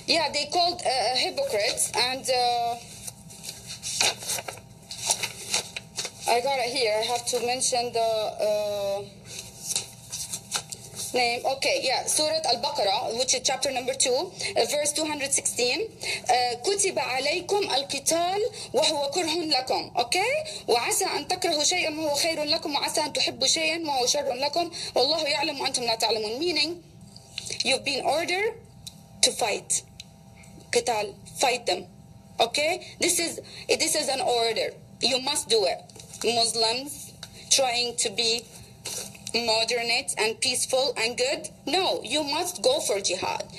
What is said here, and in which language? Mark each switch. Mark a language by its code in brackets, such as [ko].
[en] They called hypocrites, and I got it here. I have to mention the name. Okay, Surah Al-Baqarah, which is chapter number 2, verse 216. [ar] كتب عليكم القتال وهو كره لكم. [en] Okay? [ar] وعسى أن تكرهوا شيئا وهو خير لكم وعسى أن تحبوا شيئا وهو شر لكم والله يعلم وأنتم لا تعلمون. [en] Meaning, you've been ordered to fight. Qital, fight them. Okay? This is an order. You must do it. Muslims trying to be moderate and peaceful and good, no, you must go for jihad.